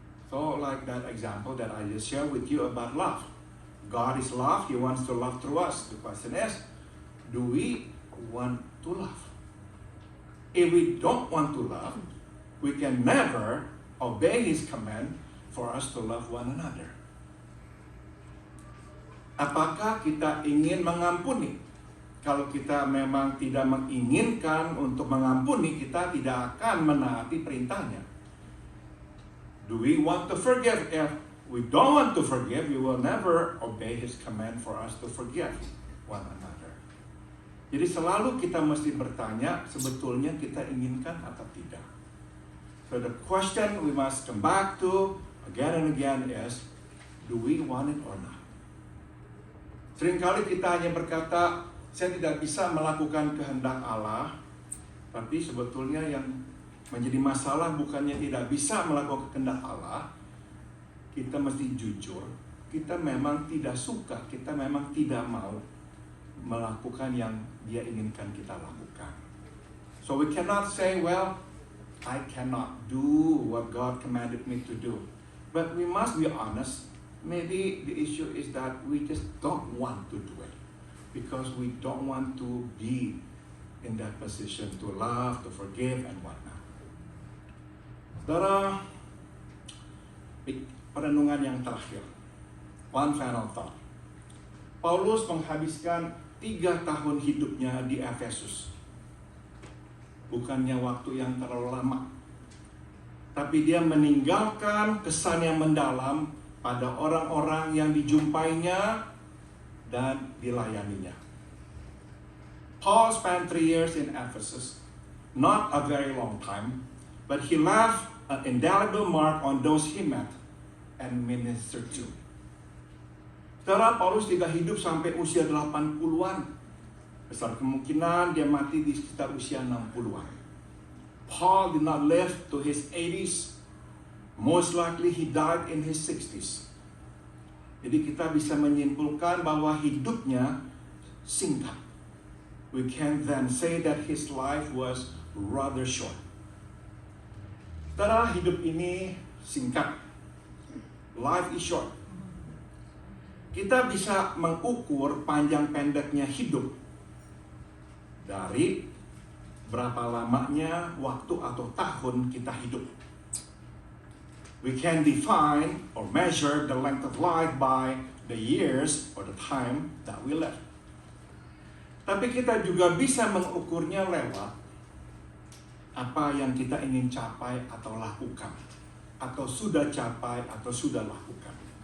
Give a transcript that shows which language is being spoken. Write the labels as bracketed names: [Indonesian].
[English] So like that example that I just shared with you about love. God is love, He wants to love through us. The question is, do we want to love? If we don't want to love, we can never obey His command for us to love one another. [Indonesian] Apakah kita ingin mengampuni? Kalau kita memang tidak menginginkan untuk mengampuni, kita tidak akan menaati perintahnya. [English] Do we want to forgive? If we don't want to forgive, we will never obey His command for us to forgive one another. [Indonesian] Jadi selalu kita mesti bertanya, sebetulnya kita inginkan atau tidak. [English] So the question we must come back to again and again is, do we want it or not? [Indonesian] Seringkali kita hanya berkata, saya tidak bisa melakukan kehendak Allah, tapi sebetulnya yang menjadi masalah bukannya tidak bisa melakukan kehendak Allah, kita mesti jujur, kita memang tidak suka, kita memang tidak mau melakukan yang Dia inginkan kita lakukan. [English] So we cannot say, well, I cannot do what God commanded me to do. But we must be honest, maybe the issue is that we just don't want to do it. Because we don't want to be in that position to love, to forgive, and whatnot. [Indonesian] Saudara, perenungan yang terakhir. [English] One final thought. [Indonesian] Paulus menghabiskan 3 tahun hidupnya di Efesus. Bukannya waktu yang terlalu lama. Tapi dia meninggalkan kesan yang mendalam pada orang-orang yang dijumpainya dan dilayaninya. [English] Paul spent 3 years in Ephesus, not a very long time, but he left an indelible mark on those he met and ministered to. [Indonesian] Saudara, Paulus tidak hidup sampai usia 80-an. Besar kemungkinan dia mati di sekitar usia 60-an. [English] Paul did not live to his 80s. Most likely he died in his 60s. [Indonesian] Jadi kita bisa menyimpulkan bahwa hidupnya singkat. [English] We can then say that his life was rather short. [Indonesian] Saudara, hidup ini singkat. [English] Life is short. [Indonesian] Kita bisa mengukur panjang pendeknya hidup dari berapa lamanya waktu atau tahun kita hidup. [English] We can define or measure the length of life by the years or the time that we live. [Indonesian] Tapi kita juga bisa mengukurnya lewat apa yang kita ingin capai atau lakukan, atau sudah capai atau sudah lakukan.